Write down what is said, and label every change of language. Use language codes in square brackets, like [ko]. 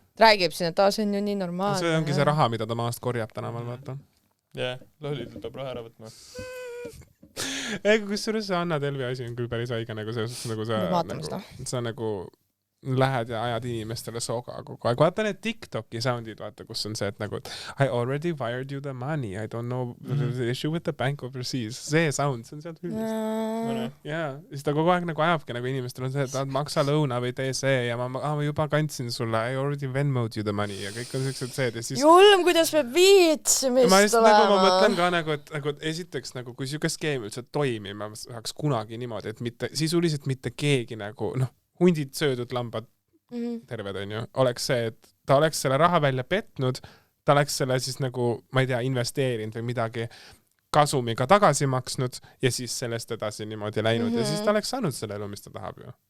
[et] Räägib siin, et see on ju nii normaalne. See ongi see raha, mida ta maast korjab tänaval, vaata. Jah, lollidel peab raha ära võtma. Kus see Anna Delvi asi on küll päris haige, nagu sa nagu lähed ja ajad inimestele soga kogu aeg. Vaata need TikToki soundid, vaata, kus on see, et nagu [en] I already wired you the money, I don't know the issue with the bank overseas. [et] See sound, see on sealt hüüdist. Jaa, siis ta kogu aeg nagu ajabki, nagu inimestel on see, et maksa lõuna või tee see ja ma juba kandsin sulle, [en] I already Venmo'd you the money [et] ja kõik on sellised seed ja siis... Julm, kuidas peab viitsimist olema. Ma mõtlen ka nagu, et esiteks nagu, kui siuke skeem üldse toimima saaks kunagi niimoodi, et mitte, sisuliselt mitte keegi nagu, hundid söödud lambad terved on ju, oleks see, et ta oleks selle raha välja petnud, ta oleks selle siis nagu, ma ei tea, investeerinud või midagi kasumiga tagasi maksnud ja siis sellest edasi niimoodi läinud ja siis ta oleks saanud selle elu, mis ta tahab ju.